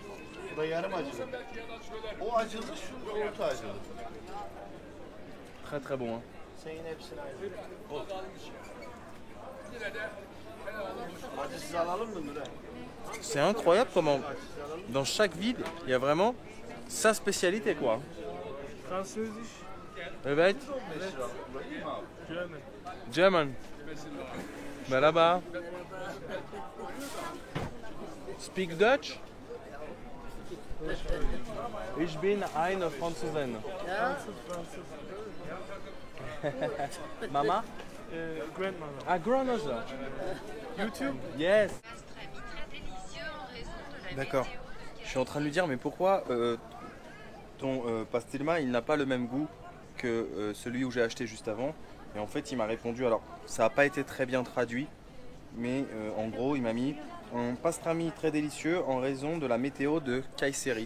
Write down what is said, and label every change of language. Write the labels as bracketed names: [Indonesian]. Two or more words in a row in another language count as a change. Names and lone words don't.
[French] Très très bon. Hein. C'est incroyable comment dans chaque ville il y a vraiment sa spécialité quoi. [Turkish] Evet. German. Merhaba. [English] Speak Dutch? [German] Ich bin eine Französin. [English] Mama? Grandmother. Ah, grandmother. YouTube? Yes. [French] Très délicieux en raison de la D'accord. Je suis en train de lui dire, mais pourquoi ton pastilma, il n'a pas le même goût que celui où j'ai acheté juste avant. Et en fait, il m'a répondu, alors ça n'a pas été très bien traduit, mais en gros, il m'a mis un pastrami très délicieux en raison de la météo de Kayseri.